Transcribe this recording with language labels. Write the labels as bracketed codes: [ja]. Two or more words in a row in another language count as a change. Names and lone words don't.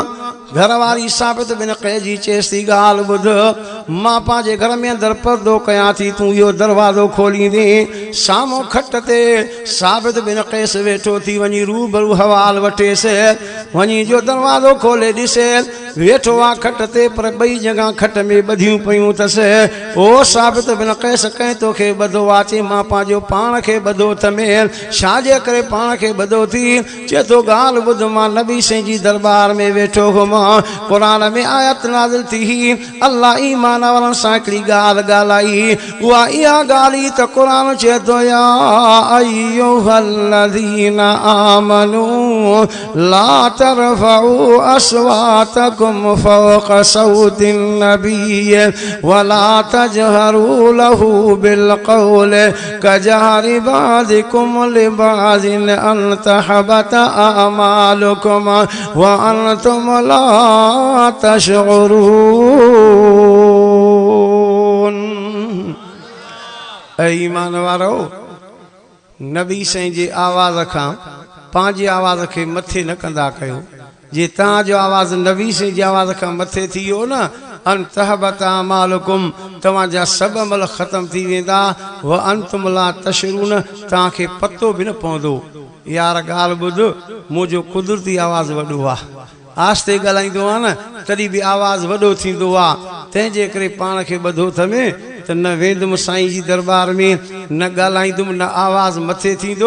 [sd] घरवारी साबित बिन क़ैस जी चएसि थी, ॻाल्हि ॿुध, मां पंहिंजे घर में अंदरि परदो कयां थी, तूं इहो दरवाज़ो खोलींदे। साम्हूं खट ते साबित बिन क़ैस वेठो थी, वञी रूबरू हवाल वठेसि, वञी जो दरवाज़ो खोले ॾिसे वेठो आ खट ते पर बई जगह खट में बधियूं पयूं तस। ओ साबित बिन कैस कहीं तोखे बधो आ? चे मां पंहिंजो पाण खे बधो थमें। छाजे करे पाण खे बधो थी? चे तो गाल बुध मां नबी साईं जी दरबार में वेठो हुमा। कुरान में आयत नाज़िल थी, अल्लाह ईमान वारनि सां हिकिड़ी ॻाल्हि ॻाल्हाई। उहा इहा ॻाल्हि त कुरान चए थो, [ar] يا أيها الذين آمنوا لا ترفعوا أصواتكم فوق صوت النبي ولا تجهروا له بالقول كجهر بعضكم لبعض أن تحبط أعمالكم و أنتم لا تشعرون. [sd] ईमान वारो, नबी साईं जे आवाज़ खां पंहिंजे आवाज़ खे मथे न कंदा कयो। जे तव्हांजो आवाज़ नबी साईं जे आवाज़ खां मथे थी वियो न, [ar] أن تحبط أعمالكم, [sd] तव्हांजा सभु अमल ख़त्म थी वेंदा। [ar] و أنتم لا تشعرون, [sd] तव्हांखे पतो बि न पवंदो। यार ॻाल्हि ॿुध, मुंहिंजो कुदरती आवाज़ वॾो आहे। आस्ते ॻाल्हाईंदो आहे न तॾहिं बि आवाज़ वॾो थींदो आहे। तंहिंजे करे पाण खे ॿधो थमे त न वेंदुमि साईं जी दरबार में, न ॻाल्हाईंदुमि, न आवाज़ मथे थींदो।